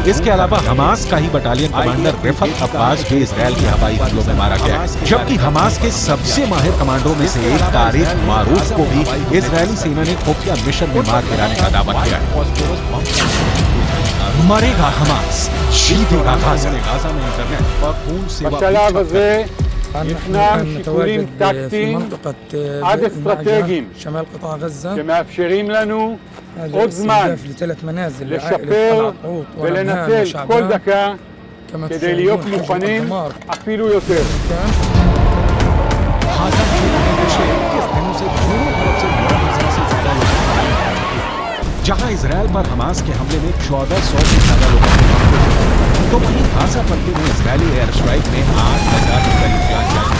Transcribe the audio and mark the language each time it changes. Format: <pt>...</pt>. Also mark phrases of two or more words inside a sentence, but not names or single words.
<hi>इसके अलावा हमास का ही बटालियन कमांडर रिफत अब्बास भी इजरायल के हवाई हमलों में मारा गया है, जबकि हमास के सबसे माहिर कमांडरों में से एक तारिक मारूफ को भी इजरायली सेना ने खुफिया मिशन में मार गिराने का दावा किया है। मरेगा हमास, जीतेगा गाजा। गाजा में इंटरनेट और फोन सेवा</hi> <he>בשלב הזה ישנם שיקולים טקטיים עד אסטרטגיים</he> <ar>شمال قطاع غزة</ar> <he>שמאפשרים לנו</he> <ar>هذا</ar> <he>עוד זמן</he> <ar>استهداف لثلاث منازل لعائلة</ar> <he>לשפר</he> <ar>العقوط</ar> <he>ולנצל</he> <ar>ورمهان</ar> <he>כל</he> <ar>وشعبان</ar> <he>דקה</he> <ar>كما</ar> <he>כדי להיות</he> <ar>تشاهدون حجم</ar> <he>מוכנים</he> <ar>الدمار</ar> <he>אפילו יותר.</he> <ar>كان</ar> <hi>गाजा क्षेत्र में पिछले 21 दिनों से दोनों तरफ से बड़ा हिस्सा से ज्यादा लोग जहां इजरायल पर हमास के हमले में 1400 से ज्यादा लोगों की मौत हुई, तो वहीं गाजा पट्टी में इजरायली</hi> <en>air strike</en> <hi>में 8,000 के करीब जान गई।</hi>